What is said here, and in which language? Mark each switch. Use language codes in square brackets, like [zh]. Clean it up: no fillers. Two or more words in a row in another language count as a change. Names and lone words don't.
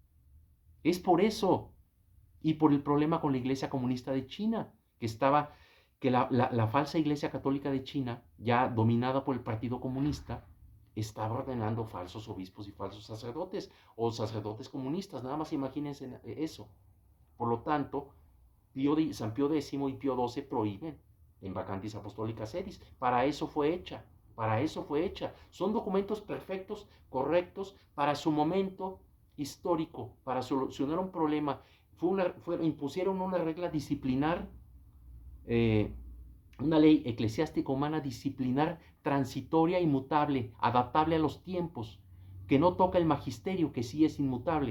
[es] Es por eso y por el problema con la iglesia comunista de China, que estaba que la falsa Iglesia Católica de China, ya dominada por el Partido Comunista, estaba ordenando falsos obispos y falsos sacerdotes, o sacerdotes comunistas, nada más imagínense eso. Por lo tanto, San Pío X y Pío XII prohíben en vacantis apostolicae sedis. Para eso fue hecha, para eso fue hecha. Son documentos perfectos, correctos, para su momento histórico, para solucionar un problema. Impusieron una regla disciplinar, una ley eclesiástica humana disciplinar, transitoria, inmutable, adaptable a los tiempos, que no toca el magisterio, que sí es inmutable.